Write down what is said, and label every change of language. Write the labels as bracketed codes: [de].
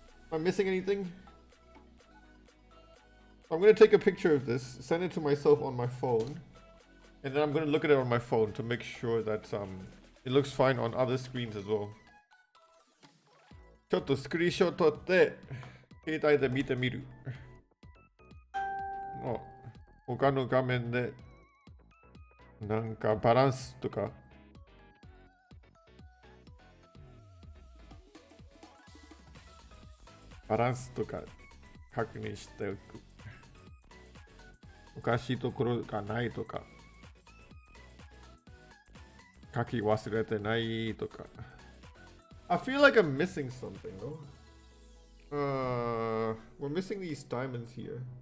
[en] Am I missing anything? I'm gonna take a picture of this, send it to myself on my phone, and then I'm gonna look at it on my phone to make sure that it looks fine on other screens as well. [ja] ちょっとスクリーンショット撮って携帯で見てみる。他の画面でなんかバランスとか確認しておく。おかしいところがないとか、書き忘れてないとか。 [en] I feel like I'm missing something, though. We're missing these diamonds here.